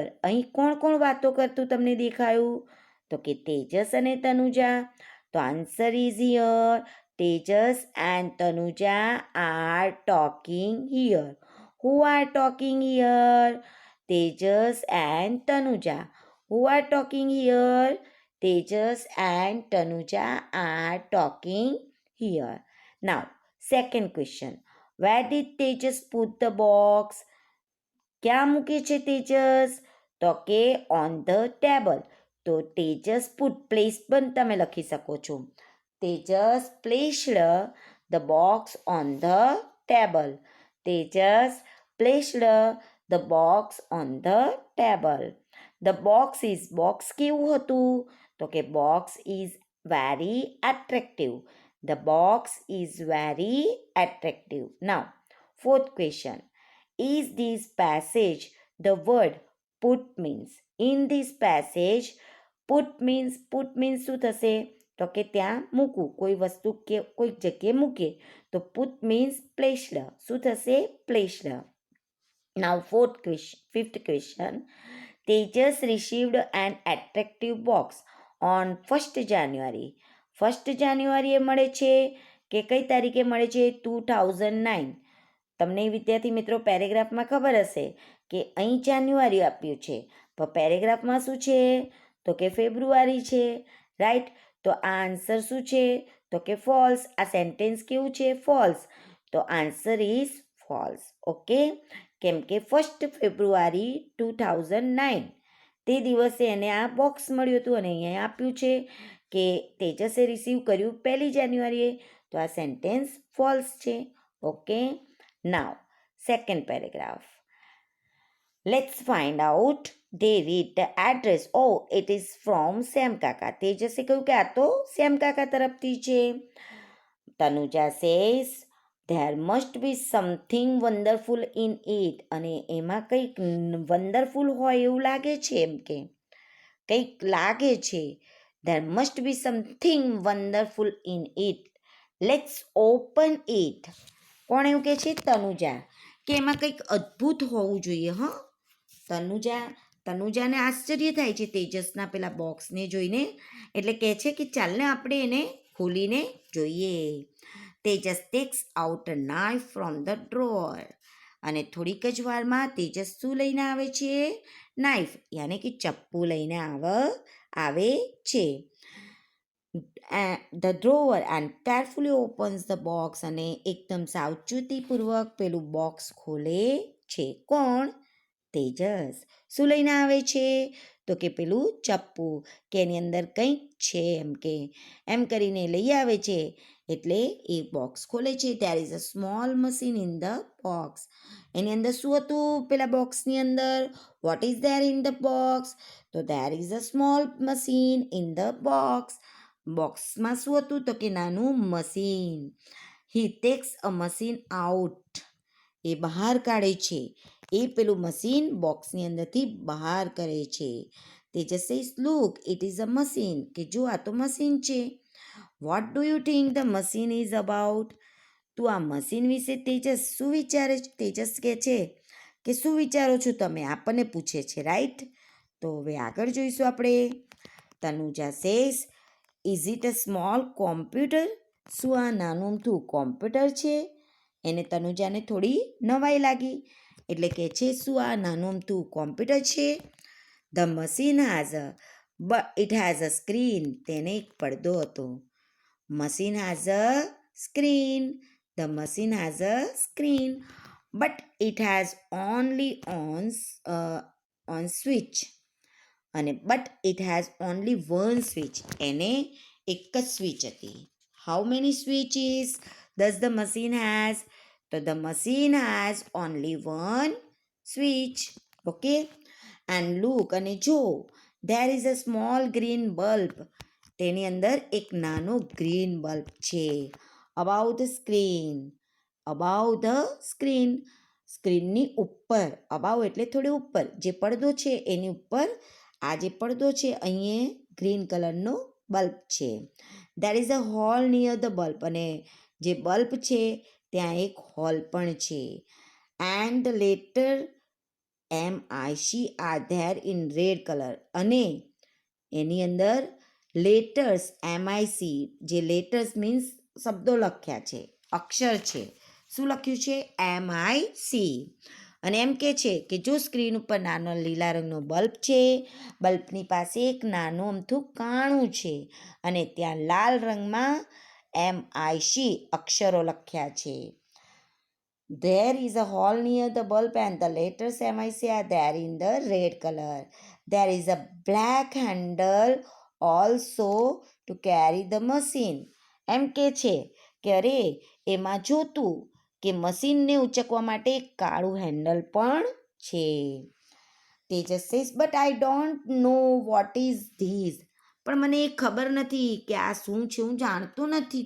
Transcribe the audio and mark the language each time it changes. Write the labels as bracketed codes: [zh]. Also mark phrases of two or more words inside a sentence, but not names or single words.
[gu] અહીં કોણ કોણ વાતો કરતું તમને દેખાયું? તો કે તેજસ અને તનુજા. [en] તો answer is here. Tejas and Tanuja are talking here. who are talking here? Tejas and Tanuja. Who are talking here? Tejas and Tanuja are talking here. Now, second question. Where did Tejas put the box? [gu] ક્યાં મૂકે છે તેજસ? તો કે [en] on the table. [gu] તો તેજસ [en] put place [gu] પણ તમે લખી શકો છો. [en] Tejas placed the box on the table. Tejas placed the box on the table. the box is box [gu] કેવું હતું? તો કે [en] box is very attractive. the box is very attractive. નાઉ fourth question. Is this passage the word put means? In this passage, put means [gu] શું થશે? તો કે ત્યાં મૂકવું, કોઈ વસ્તુ કે કોઈક જગ્યાએ મૂકીએ તો [en] put means placed. [gu] શું થશે? [en] placed. Now fifth question. Tejas received an attractive box on 1st January. [gu] 1st January એ મળે છે કે કઈ તારીખે મળે છે? 2009. તમને વિદ્યાર્થી મિત્રો પેરેગ્રાફમાં ખબર હશે કે અહીં જાન્યુઆરી આપ્યું છે, પણ પેરેગ્રાફમાં શું છે? તો કે ફેબ્રુઆરી છે, રાઈટ? તો આ આન્સર શું છે? તો કે ફોલ્સ. આ સેન્ટેન્સ કેવું છે? ફોલ્સ. [en] તો answer is false. [gu] ઓકે, કેમ કે 1st ફેબ્રુઆરી 2009 તે દિવસે એને આ બોક્સ મળ્યું હતું અને અહીંયા આપ્યું છે કે તેજસે રિસીવ કર્યું 1 જાન્યુઆરીએ. તો આ સેન્ટેન્સ ફોલ્સ છે. ઓકે, [en] now second paragraph. Let's find out. They read the address. Oh, it is from Sam Kaka. [gu] તેજસે કહ્યું કે આ તો શ્યામ કાકા તરફથી છે. [en] તનુજા says there must be something wonderful in it. [gu] અને એમાં કંઈક વન્ડરફુલ હોય એવું લાગે છે, એમ કે કંઈક લાગે છે. [en] there must be something wonderful in it. Let's open it. [gu] કોણ એવું કહે છે? તનુજા, કે એમાં કંઈક અદ્ભુત હોવું જોઈએ. તનુજાને આશ્ચર્ય થાય છે તેજસના પેલા બોક્સને જોઈને, એટલે કહે છે કે ચાલને આપણે એને ખોલીને જોઈએ. [en] Tejas takes out a knife from the drawer. [gu] અને થોડીક જ વારમાં તેજસ શું લઈને આવે છે? નાઇફ, યાને કે ચપ્પુ લઈને આવે છે. [en] the drawer and carefully opens the box. [gu] અને એકદમ સાવચેતીપૂર્વક પેલું બોક્સ ખોલે છે. કોણ? તેજસ. શું લઈને આવે છે? તો કે પેલું ચપ્પુ, કે એની અંદર કંઈક છે એમ કરીને લઈ આવે છે. એટલે એ બોક્સ ખોલે છે. [en] there is a small machine in the box. [gu] એની અંદર શું હતું પેલા બોક્સની અંદર? [en] what is there in the box? તો there is a small machine in the box. [gu] બોક્સમાં શું હતું? તો કે નાનું મશીન. [en] he takes a machine out. [gu] એ બહાર કાઢે છે. એ પેલું મશીન બોક્સની અંદરથી બહાર કરે છે. [en] તેજસ says look, it is a machine. [gu] કે જો આ તો મશીન છે. [en] what do you think the machine is about? [gu] તું આ મશીન વિશે તેજસ શું વિચારે છે? તેજસ કહે છે કે શું વિચારો છો તમે? આપણને પૂછે છે, રાઈટ? તો હવે આગળ જોઈશું આપણે. તનુજા [en] says is it a small computer? [gu] શું આ નાનું અમથું કોમ્પ્યુટર છે? એને તનુજાને થોડી નવાઈ લાગી, એટલે કહે છે શું આ નાનું અમથું કોમ્પ્યુટર છે? [en] the machine it has a screen. [gu] તેને એક પડદો હતો. મશીન [en] has a screen. The machine has a screen, but it has only on switch. અને but it has only one switch. [gu] એને એક જ સ્વિચ હતી. [en] how many switches does the machine has? તો the machine has only one switch. okay, and look, [gu] અને જો, [en] there is a small green bulb. [gu] તેની અંદર એક નાનો ગ્રીન બલ્બ છે. [en] above the screen. [gu] સ્ક્રીનની ઉપર. above એટલે થોડી ઉપર. જે પડદો છે એની ઉપર આ જે પડદો છે અહીંયા ગ્રીન કલરનો બલ્બ છે. [en] there is a hole near the bulb. [gu] અને જે બલ્બ છે ત્યાં એક હોલ પણ છે. [en] and the letter MIC are there in red color. [gu] અને એની અંદર લેટર્સ MIC, જે [en] letters means [gu] શબ્દો લખ્યા છે, અક્ષર છે. શું લખ્યું છે? MIC. અને એમ કે છે કે જો સ્ક્રીન ઉપર નાનો લીલા રંગનો બલ્બ છે, બલ્બની પાસે એક નાનું અમથું કાણું છે, અને ત્યાં લાલ રંગમાં MIC અક્ષરો લખ્યા છે. [en] There is a hole near the bulb and the letters MIC are there in the red color. There is a black handle also to carry the machine. [gu] એમ કે છે કે અરે એમાં જોતું કે મશીનને ઉચકવા માટે એક કાળું હેન્ડલ પણ છે. [en] Tejas says but I don't know what is this. [gu] પણ મને એ ખબર નથી કે આ શું છે, હું જાણતો નથી.